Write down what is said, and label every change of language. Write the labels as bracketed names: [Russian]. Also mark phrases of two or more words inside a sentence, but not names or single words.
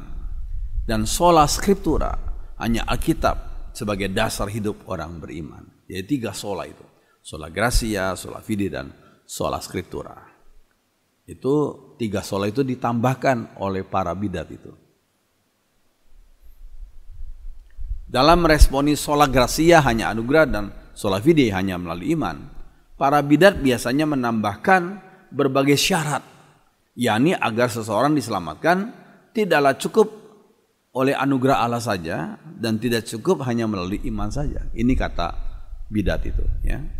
[Latin] Dan Sola Scriptura, [Indonesian] hanya Alkitab sebagai dasar hidup orang beriman. Jadi 3 sola itu. [Latin] Sola Gratia, Sola Fide, dan Sola Scriptura. [Indonesian] Itu 3 sola itu ditambahkan oleh para bidat itu. Dalam meresponi [Latin] sola gratia [Indonesian] hanya anugerah dan [Latin] sola fide [Indonesian] hanya melalui iman, para bidat biasanya menambahkan berbagai syarat, yakni agar seseorang diselamatkan tidaklah cukup oleh anugerah Allah saja dan tidak cukup hanya melalui iman saja. Ini kata bidat itu ya.